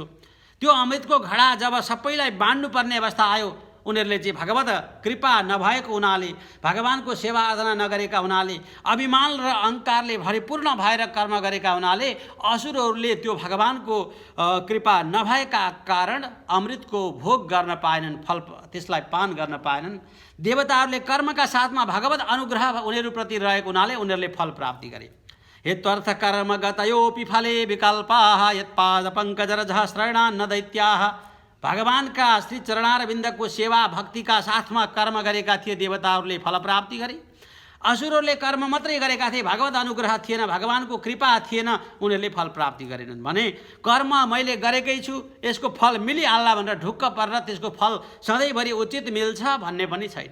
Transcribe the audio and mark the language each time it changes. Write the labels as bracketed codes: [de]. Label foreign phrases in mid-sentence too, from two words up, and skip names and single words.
[ne] त्यो अमृतको घडा जब सबैलाई बाँड्नुपर्ने अवस्था आयो, उनीहरूले चाहिँ भगवत कृपा नभएको हुनाले, भगवानको सेवा आराधना नगरेका हुनाले, अभिमान र अहङ्कारले भरिपूर्ण भएर कर्म गरेका हुनाले असुरहरूले त्यो भगवानको कृपा नभएका कारण अमृतको भोग गर्न पाएनन्, फल त्यसलाई पान गर्न पाएनन्। देवताहरूले कर्मका साथमा भगवत अनुग्रह उनीहरूप्रति रहेको हुनाले उनीहरूले फल प्राप्ति गरे। [sa] हेत्वर्थ कर्म गतयोपि फले विकल्पाः यत्पाद पङ्कजरजः श्रयणान्न दैत्याः। [ne] भगवानका श्री चरणारविन्दको सेवा भक्तिका साथमा कर्म गरेका थिए देवताहरूले फल प्राप्ति गरे। असुरहरूले कर्म मात्रै गरेका थिए, भगवत अनुग्रह थिएन, भगवानको कृपा थिएन, उनीहरूले फल प्राप्ति गरेनन् भने कर्म मैले गरेकै छु, यसको फल मिलिहाल्ला भनेर ढुक्क परेर त्यसको फल सधैँभरि उचित मिल्छ भन्ने पनि छैन।